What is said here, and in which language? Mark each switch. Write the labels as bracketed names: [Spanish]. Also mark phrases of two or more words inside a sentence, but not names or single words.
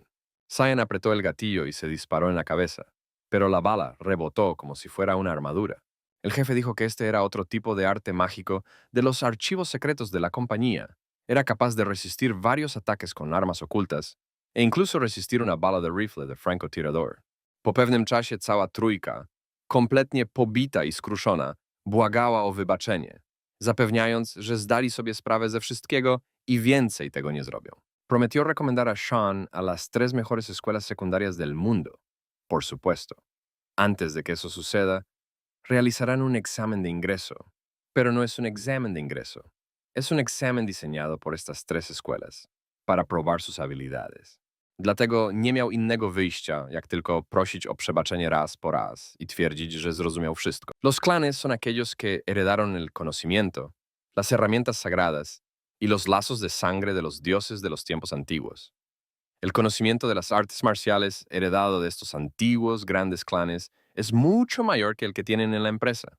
[Spanish] Cian apretó el gatillo y se disparó en la cabeza, pero la bala rebotó como si fuera una armadura. El jefe dijo que este era otro tipo de arte mágico de los archivos secretos de la compañía. Era capaz de resistir varios ataques con armas ocultas e incluso resistir una bala de rifle de francotirador. [Polish] Po pewnym czasie cała trójka, kompletnie pobita i skruszona, błagała o wybaczenie, zapewniając, że zdali sobie sprawę ze wszystkiego i więcej tego nie zrobią. [Spanish] Prometió recomendar a Sean a las 3 mejores escuelas secundarias del mundo, por supuesto. Antes de que eso suceda, realizarán un examen de ingreso, pero no es un examen de ingreso. Es un examen diseñado por estas 3 escuelas para probar sus habilidades. [Polish] Dlatego nie miał innego wyjścia, jak tylko prosić o przebaczenie raz po raz y twierdzić, że zrozumiał wszystko. [Spanish] Los clanes son aquellos que heredaron el conocimiento, las herramientas sagradas y los lazos de sangre de los dioses de los tiempos antiguos. El conocimiento de las artes marciales heredado de estos antiguos grandes clanes es mucho mayor que el que tienen en la empresa.